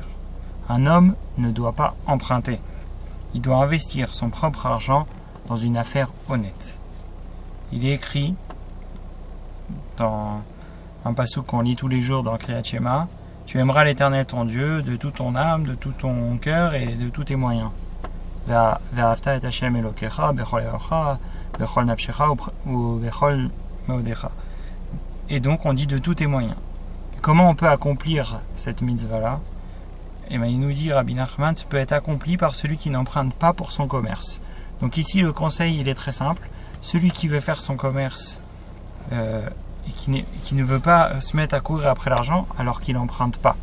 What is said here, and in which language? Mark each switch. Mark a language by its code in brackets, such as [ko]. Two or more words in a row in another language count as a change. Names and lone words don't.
[fr] Un homme ne doit pas emprunter. Il doit investir son propre argent dans une affaire honnête. Il est écrit dans un passouk qu'on lit tous les jours dans Kriyat Shema, tu aimeras l'Éternel ton Dieu de toute ton âme, de tout ton cœur et de tous tes moyens. [he] ואהבת את השם אלוקיך בכל לבבך בכל נפשך ו בכל מאודך. [fr] Et donc on dit de tous tes moyens. Et comment on peut accomplir cette mitzvah-là? Et bien il nous dit, Rabbi Nachman, ça peut être accompli par celui qui n'emprunte pas pour son commerce. Donc ici le conseil il est très simple. Celui qui veut faire son commerce et qui ne veut pas se mettre à courir après l'argent alors qu'il n'emprunte pas.